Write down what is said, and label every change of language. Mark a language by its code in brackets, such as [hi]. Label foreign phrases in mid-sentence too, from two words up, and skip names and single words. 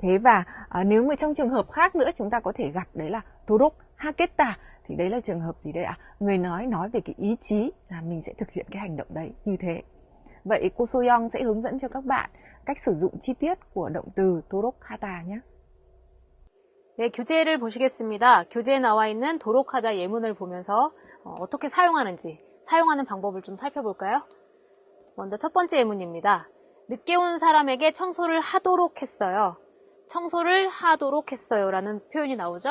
[vi] Thế và nếu mà trong trường hợp khác nữa chúng ta có thể gặp đấy là [ko] 도록 하겠다, [vi] thì đấy là trường hợp gì đây ạ? Người nói về cái ý chí là mình sẽ thực hiện cái hành động đấy như thế. Vậy cô Soyoung sẽ hướng dẫn cho các bạn cách sử dụng chi tiết của động từ [ko] 도록 하다 [vi] nhé. [ko] 네, 교재를 보시겠습니다. 교재에 나와 있는 도록하다 예문을 보면서 어떻게 사용하는지, 사용하는 방법을 좀 살펴볼까요? 먼저 첫 번째 예문입니다. 늦게 온 사람에게 청소를 하도록 했어요. 청소를 하도록 했어요 라는 표현이 나오죠?